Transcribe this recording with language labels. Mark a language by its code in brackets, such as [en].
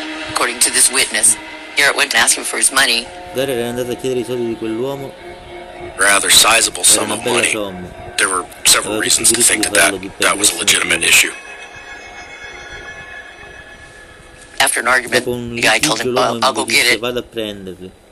[en] According to this witness, Garrett went to ask him for his money. [it] Garrett era andato a chiedere i soldi di quell'uomo. [en] Rather sizable sum of money. There were several reasons to think that was a legitimate issue. After an argument, the guy told him, "I'll go get it." [it] Vado a prenderli.